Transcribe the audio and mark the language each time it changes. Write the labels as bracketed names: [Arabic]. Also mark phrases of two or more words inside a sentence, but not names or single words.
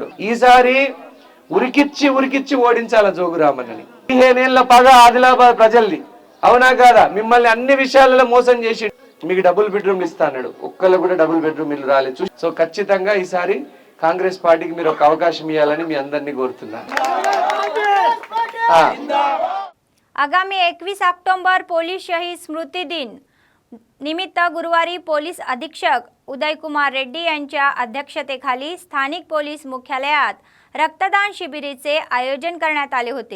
[Telugu] ఈసారి ఉరికిచ్చి ఓడించాల జోగు రామన్నని। 15 ఏళ్ల పగ ఆదిలాబాద్ ప్రజల్ని, అవునా కాదా? మిమ్మల్ని అన్ని విషయాలలో మోసం చేసి మీకు డబుల్ బెడ్రూమ్లు ఇస్తా అన్నాడు, ఒక్కళ్ళు కూడా డబుల్ బెడ్రూమ్ ఇల్లు రాలేదు। సో ఖచ్చితంగా ఈసారి కాంగ్రెస్ పార్టీకి మీరు ఒక అవకాశం ఇవ్వాలని మీ అందరినీ కోరుతున్నా। [Marathi] आगामी 21 ऑक्टोबर पोलीस शहीद स्मृती दिन निमित्त गुरुवारी पोलीस अधीक्षक उदयकुमार रेड्डी यांच्या अध्यक्षतेखाली स्थानिक पोलीस मुख्यालयात रक्तदान शिबिराचे आयोजन करण्यात आले होते।